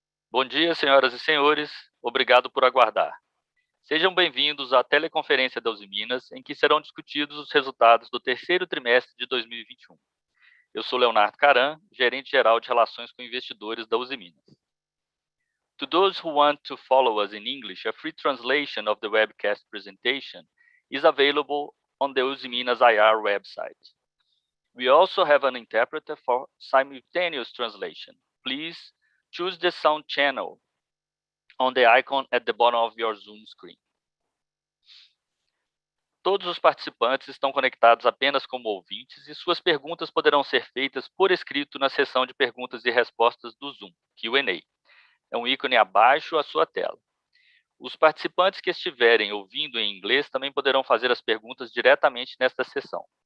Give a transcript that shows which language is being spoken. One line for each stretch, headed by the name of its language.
Portuguese: Bom dia, senhoras e senhores. Obrigado por aguardar. Sejam bem-vindos à teleconferência da Usiminas, em que serão discutidos os resultados do terceiro trimestre de 2021. Eu sou Leonardo Caran, gerente-geral de Relações com Investidores da Usiminas.
English: To those who want to follow us in English, a free translation of the webcast presentation is available on the Usiminas IR website. We also have an interpreter for simultaneous translation. Please choose the sound channel on the icon at the bottom of your Zoom screen.
Portuguese: Todos os participantes estão conectados apenas como ouvintes e suas perguntas poderão ser feitas por escrito na seção de perguntas e respostas do Zoom, Q&A. É um ícone abaixo à sua tela. Os participantes que estiverem ouvindo em inglês também poderão fazer as perguntas diretamente nesta sessão.